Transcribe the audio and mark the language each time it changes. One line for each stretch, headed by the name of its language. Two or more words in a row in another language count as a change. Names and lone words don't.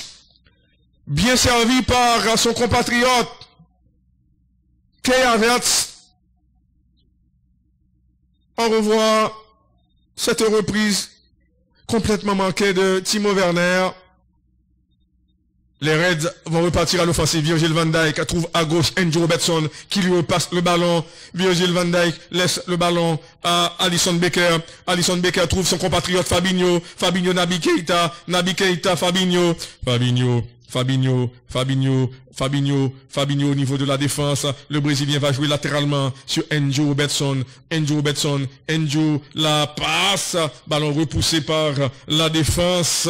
French: Bien servi par son compatriote Kai Havertz. On revoit cette reprise complètement manquée de Timo Werner. Les Reds vont repartir à l'offensive. Virgil van Dijk trouve à gauche Andrew Robertson qui lui repasse le ballon. Virgil van Dijk laisse le ballon à Alisson Becker. Alisson Becker trouve son compatriote Fabinho. Naby Keita, Fabinho au niveau de la défense. Le Brésilien va jouer latéralement sur Andrew Robertson, la passe, ballon repoussé par la défense.